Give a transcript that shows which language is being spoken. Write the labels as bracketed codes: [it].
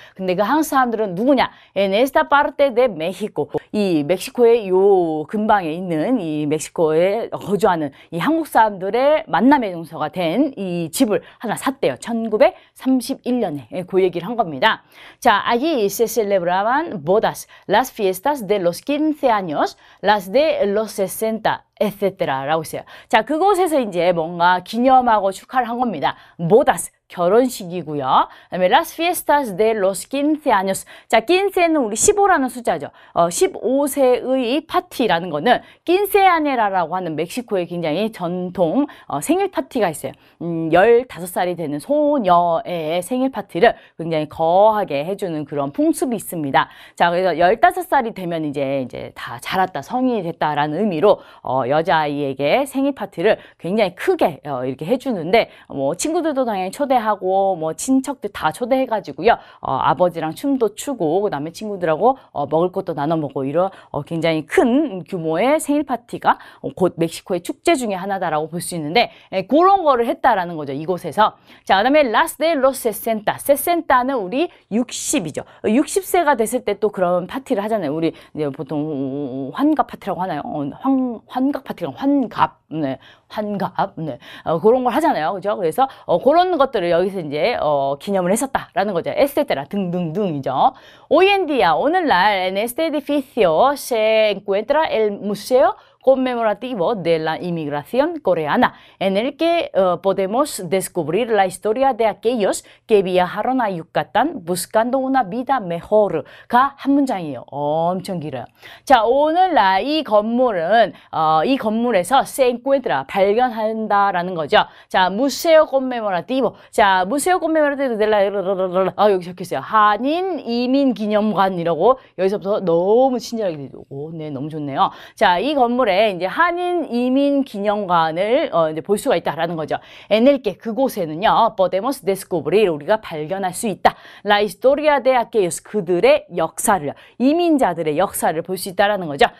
[ko] 근데 그 한국 사람들은 누구냐? [es] En esta parte de México. [ko] 이 멕시코의 요 근방에 있는 이 멕시코에 거주하는 이 한국 사람들의 만남의 장소가 된 이 집을 하나 샀대요. 1931년에 그 얘기를 한 겁니다. [es] 자, allí se celebraban bodas, las fiestas de los 15 años, las de los 60, etc. [ko] 라고 있어요. 자, 그곳에서 이제 뭔가 기념하고 축하를 한 겁니다. bodas. 결혼식이고요. [es] 그다음에 las fiestas de los 15 años. [ko] 자, 15는 우리 15라는 숫자죠. 15세의 파티라는 거는 quinceañera라고 하는 멕시코의 굉장히 전통 생일 파티가 있어요. 15살이 되는 소녀의 생일 파티를 굉장히 거하게 해주는 그런 풍습이 있습니다. 자, 그래서 15살이 되면 이제 다 자랐다, 성인이 됐다라는 의미로 여자아이에게 생일 파티를 굉장히 크게 이렇게 해주는데 뭐 친구들도 당연히 초대하고 뭐 친척들 다 초대해가지고요. 아버지랑 춤도 추고 그다음에 친구들하고 먹을 것도 나눠 먹고 이런 굉장히 큰 규모의 생일 파티가 곧 멕시코의 축제 중에 하나다라고 볼 수 있는데 그런 거를 했다라는 거죠. 이곳에서. [es] 자, 그다음에 Las de los 60. [ko] 60는 우리 60이죠. 60세가 됐을 때 또 그런 파티를 하잖아요. 우리 이제 보통 환갑 파티라고 하나요? 환갑 파티가 환갑. 네. 환갑. 네. 그런 걸 하잖아요. 그죠? 그래서 그런 것들을 여기서 이제 기념을 했었다라는 거죠. 에스테테라 등등등이죠. [es] Hoy en día, [ko] 오늘날 [es] en este edificio se encuentra el museo conmemorativo de la inmigración coreana, en el que podemos descubrir la historia de aquellos que viajaron a Yucatán buscando una vida mejor [ko] 가 한 문장이에요. 엄청 길어요. 자, 오늘날 이 건물은 이 건물에서 [es] se encuentra [ko] 발견한다라는 거죠. [es] 자, museo conmemorativo. 자, museo conmemorativo de la 여기 적혀있어요. [ko] 한인 이민 기념관이라고 여기서부터 너무 친절하게 되죠. 오, 네, 너무 좋네요. 자, 이 건물에 이제 한인 이민 기념관을 이제 볼 수가 있다라는 거죠. [es] En el que [ko] 그곳에는요, [es] podemos descubrir [ko] 우리가 발견할 수 있다. [es] La historia de aquellos [ko] 그들의 역사를 이민자들의 역사를 볼 수 있다라는 거죠.